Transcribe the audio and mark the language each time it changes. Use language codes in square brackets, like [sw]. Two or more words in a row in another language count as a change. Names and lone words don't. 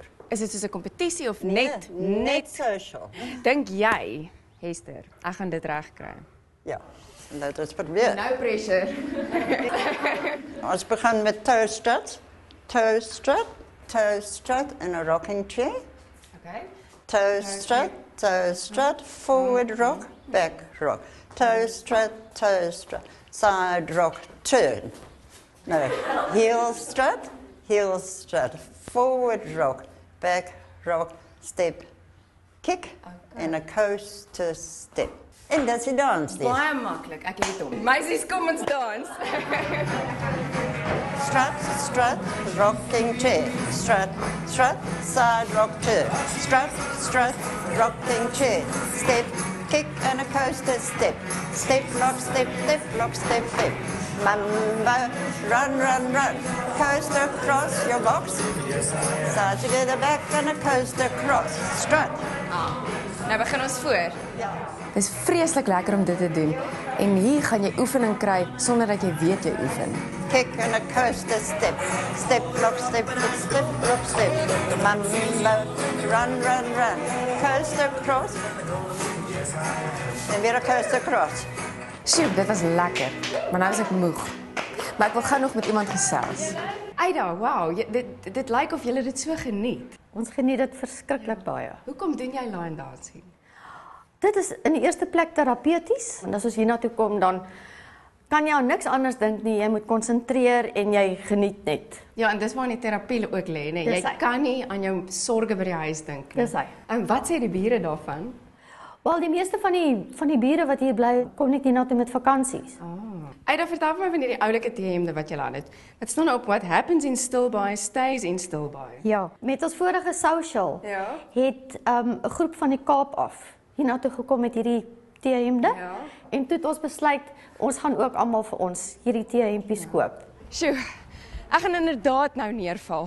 [af] Is dit soos 'n kompetisie of Nee, net net social. Dink jy, Hester, ek gaan dit regkry? Ja, dit is probeer. [en] No pressure. [af] Ons begin met toe strut in 'n [en] rocking chair. [af] Okay. [en] Toe strut, forward rock, back rock. Toe strut, side rock, turn. No, heel strut, forward rock, back rock, step, kick, and a coaster step. [af] En dis die dans dis. Baie maklik, ek het hom. Meisies, kom ons dans. [en] Strut, strut, rocking chair. Strut, strut, side rock chair. Strut, strut, rocking chair. Step, kick and a coaster step. Step, lock, step, step. Mambo, run, run, run. Coaster cross your box. Side together back and a coaster cross. Strut. [af] Nou begin ons voor. Ja. Dit is vreeslik lekker om dit te doen en hier gaan jy oefening kry sonder dat jy weet jy oefen. [en] Kick and a coaster step. Step, lock, step, lock, step. Mambo, run, run, run. Coaster cross. [af] En weer 'n [en] coaster cross. [af] Sjoe, dit was lekker, maar nou is ek moeg. Maar ek wil gou nog met iemand gesels. Aida, wow, dit lyk of jy dit so geniet. Ons geniet dit verskriklik baie. Hoekom doen jy [en] line dancing? [af] Dit is in die eerste plek terapeuties. En as ons hiernatoe kom, dan kan jy aan niks anders dink nie. Jy moet konsentreer en jy geniet net. Ja, en dis waar die terapie ook lê, né? Jy kan nie aan jou sorges by die huis dink nie. Dis hy. En wat sê die bure daarvan? Wel, die meeste van die bure wat hier bly, kom net hiernatoe met vakansies. Aida, vertel my van hierdie oulike T-hemde wat jy aan het. Wat staan op [en] what happens in Stilbaai stays in Stilbaai. [af] Ja, met ons vorige social het 'n groep van die Kaap af hiernatoe gekom met hierdie T-hemde. Ja. En toe het ons besluit, ons gaan ook almal vir ons hierdie T-hempies koop. Sjoe, ek gaan inderdaad nou neerval.